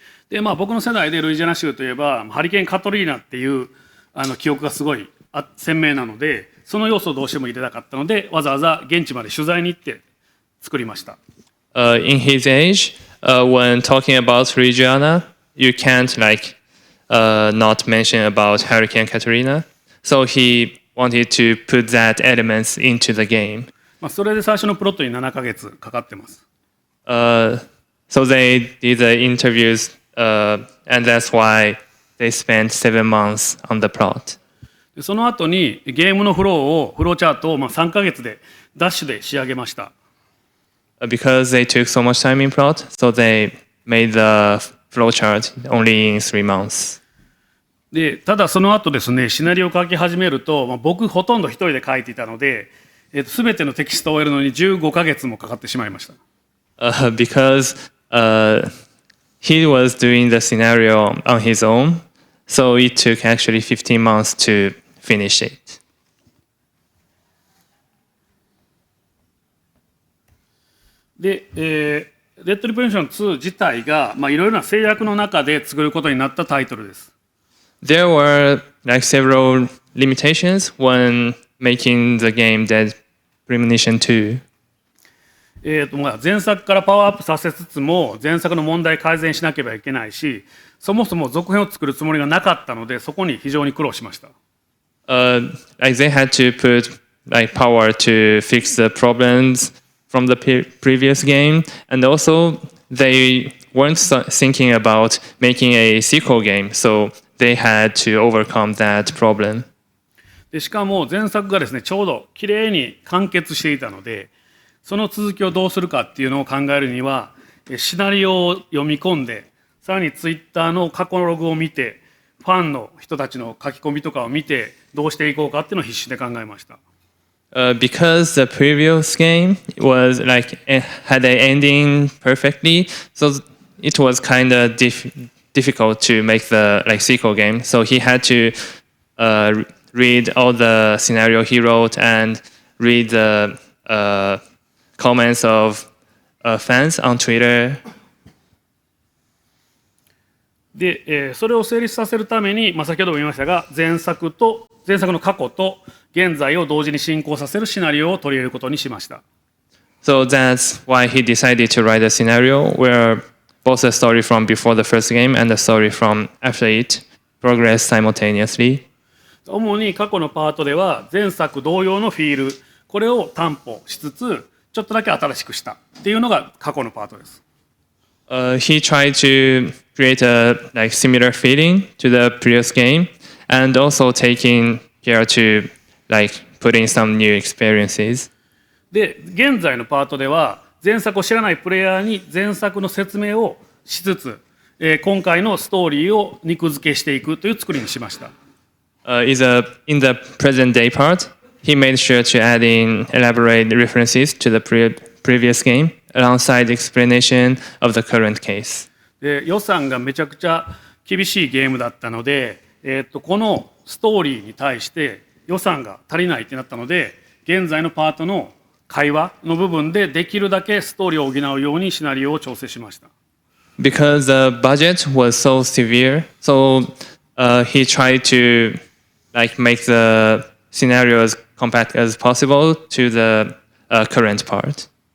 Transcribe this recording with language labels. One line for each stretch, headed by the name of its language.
Japanese: で僕の世代でルイジアナ州といえばハリケーンカトリーナっていう記憶がすごい鮮明なので、その要素をどうしても入れたかったので、わざわざ現地まで取材に行って作りました。
English: In his age, when talking about Louisiana, you can't not mention about Hurricane Katrina. So he wanted to put that elements into the game.
Japanese: それで最初のプロットに7ヶ月かかってます。
English: So they did the interviews, and that's why they spent 7 months on the plot.
Japanese: その後にゲームのフローチャートを3ヶ月でダッシュで仕上げました。
English: Because they took so much time in plot, so they made the flowchart only in 3 months.
Japanese: でただその後ですね、シナリオを書き始めると、僕ほとんど一人で書いていたので、全てのテキストを終えるのに15ヶ月もかかってしまいました。
English: Because he was doing the scenario on his own, so it took actually 15 months to finish it.
Japanese: で、デッドリプレーション2自体がいろいろな制約の中で作ることになったタイトルです。
English: There were several limitations when making the game Dead Premonition 2.
Japanese: 前作からパワーアップさせつつも前作の問題改善しなければいけないし、そもそも続編を作るつもりがなかったので、そこに非常に苦労しました。
English: They had to put power to fix the problems from the previous game, and also they weren't thinking about making a sequel game, so they had to overcome that problem.
Japanese: でしかも前作がですね、ちょうどきれいに完結していたので、その続きをどうするかっていうのを考えるには、シナリオを読み込んで、さらにツイッターの過去のログを見て、ファンの人たちの書き込みとかを見て、どうしていこうかっていうのを必死で考えました。
English: Because the previous game was had an ending perfectly, so it was kind of difficult to make the sequel game. So he had to read all the scenario he wrote and read the comments of fans on Twitter.
Japanese: で、それを成立させるために、先ほども言いましたが、前作の過去と現在を同時に進行させるシナリオを取り入れることにしました。
English: So that's why he decided to write a scenario where both the story from before the first game and the story from after it progress simultaneously.
Japanese: 主に過去のパートでは前作同様のフィール、これを担保しつつちょっとだけ新しくしたっていうのが過去のパートです。
English: He tried to create a similar feeling to the previous game and also taking care to put in some new experiences.
Japanese: で、現在のパートでは前作を知らないプレイヤーに前作の説明をしつつ、今回のストーリーを肉付けしていくという作りにしました。
English: In the present day part, he made sure to add in elaborate references to the previous game alongside explanation of the current case.
Japanese: で、予算がめちゃくちゃ厳しいゲームだったので、このストーリーに対して予算が足りないってなったので、現在のパートの会話の部分でできるだけストーリーを補うようにシナリオを調整しました。
English: Because the budget was so severe, so he tried to make the scenario as compact as possible to the current part.